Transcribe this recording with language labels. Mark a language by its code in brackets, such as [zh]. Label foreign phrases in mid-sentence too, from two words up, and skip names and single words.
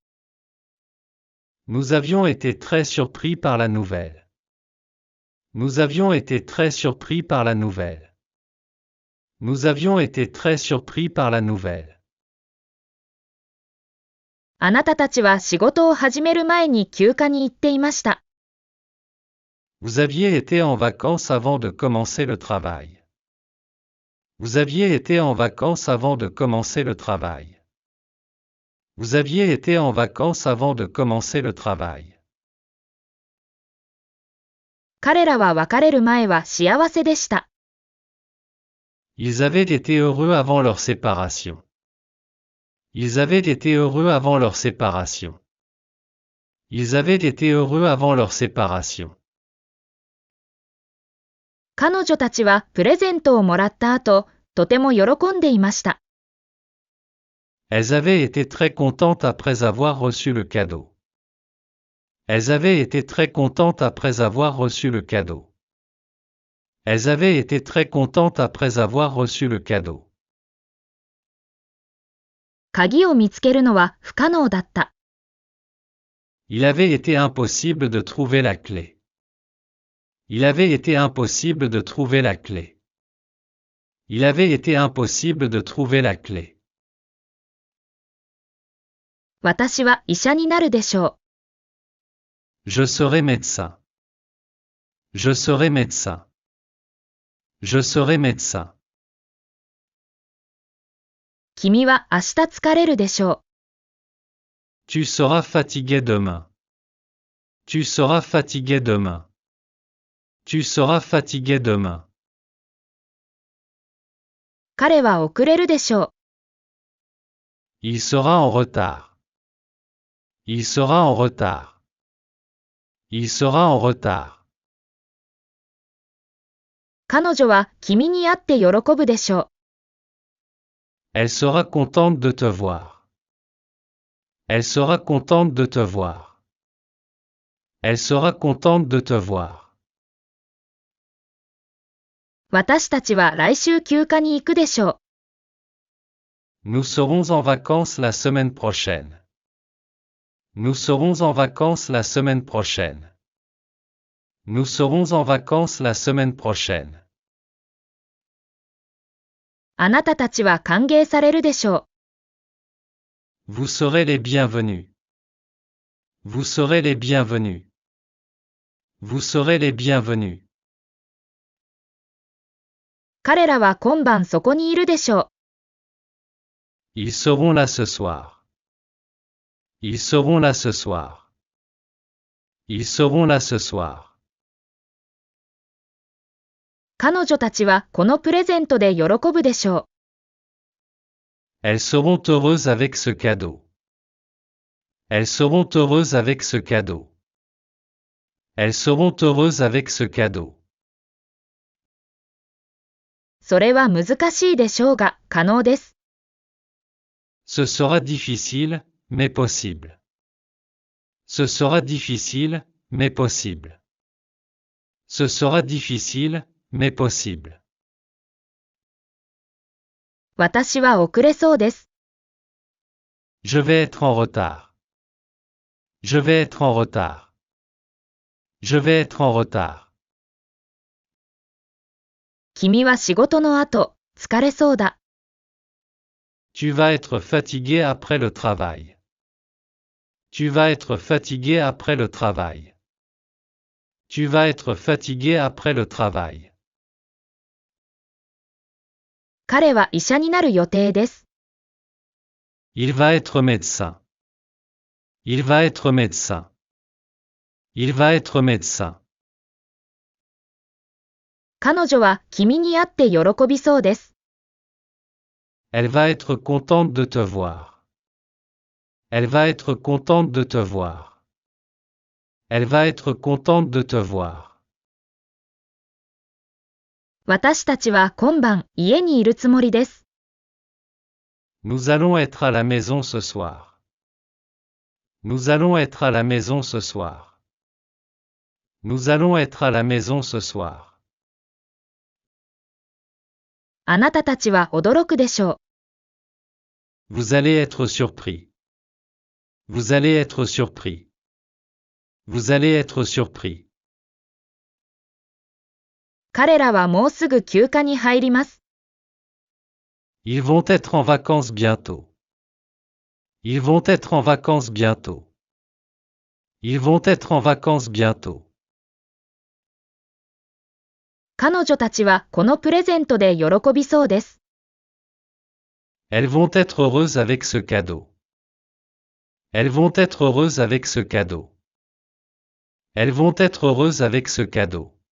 [fr] Nous avions été très surpris par la nouvelle. Nous avions été très surpris par la nouvelle. Nous avions été très surpris par la nouvelle. [ja] あなたたちは仕事を始める前に休暇に行っていました。 [fr] Vous aviez été en vacances avant de commencer le travail. Vous aviez été en vacances avant de commencer le travail. Vous aviez été en vacances avant de commencer le travail. [ja] 彼らは別れる前は幸せでした。 [fr] Ils avaient été heureux avant leur séparation. Ils avaient été heureux avant leur séparation. Ils avaient été heureux avant leur séparation. [ja] 彼女たちはプレゼントをもらった後、とても喜んでいました。 [fr] Elles avaient été très contentes après avoir reçu le cadeau. Elles avaient été très contentes après avoir reçu le cadeau. Elles avaient été très contentes après avoir reçu le cadeau. [ja] 鍵を見つけるのは不可能だった。 [fr] Il avait été impossible de trouver la clé. Il avait été impossible de trouver la clé. Il avait été impossible de trouver la clé. [ja] 私は医者になるでしょう。 [fr] Je serai médecin. Je serai médecin. Je serai médecin. [ja] 君は明日疲れるでしょ [fr] Tu seras fatigué demain. Tu seras fatigué demain. Tu seras fatigué demain. [ja] う。彼は遅れるでしょ [fr] Il sera en retard. Il sera en retard. Il sera en retard. [ja] う。彼女は君に会って喜ぶでしょ [fr] Elle sera contente de te voir. Elle sera contente de te voir. Elle sera contente de te voir. [ja] う。私たちは来週休暇に行くでしょう。 [fr] Nous serons en vacances la semaine prochaine. Nous serons en vacances la semaine prochaine. Nous serons en vacances la semaine prochaine. [ja] あなたたちは歓迎されるでしょ [fr] Vous serez les bienvenus. Vous serez les bienvenus. Vous serez les bienvenus. [ja] う。彼らは今晩そこにいるでしょ [fr] Ils seront là ce soir. Ils seront là ce soir. Ils seront là ce soir. [ja] う。彼女たちはこのプレゼントで喜ぶでしょう。 [fr] Elles seront heureuses avec ce cadeau. Elles seront heureuses avec ce cadeau. Elles seront heureuses avec ce cadeau. [ja] それは難しいでしょうが、可能です。 [fr] Ce sera difficile, mais possible. Ce sera difficile, mais possible. Ce sera difficile, mais possible. [ja] 私は遅れそうです。 [fr] Je vais être en retard. Je vais être en retard. Je vais être en retard. [ja] 君は仕事の後、疲れそうだ。 [fr] Tu vas être fatigué après le travail. Tu vas être fatigué après le travail. Tu vas être fatigué après le travail. [ja] 彼は医者になる予定です。 [fr] Il va être médecin. Il va être médecin. Il va être médecin. [ja] 彼女は君に会って喜びそうです。 [fr] Elle va être contente de te voir. Elle va être contente de te voir. Elle va être contente de te voir. [ja] 私たちは今晩家にいるつもりです。 [fr] Nous allons être à la maison ce soir. Nous allons être à la maison ce soir. Nous allons être à la maison ce soir. [ja] あなたたちは驚くでしょう。 [fr] Vous allez être surpris. Vous allez être surpris. Vous allez être surpris. [ja] 彼らはもうすぐ休暇に入ります。 [fr] Ils vont être en vacances bientôt. Ils vont être en vacances bientôt. Ils vont être en vacances bientôt. [ja] 彼女たちはこのプレゼントで喜びそうです。 [fr] Elles vont être heureuses avec ce cadeau. Elles vont être heureuses avec ce cadeau. Elles vont être heureuses avec ce cadeau.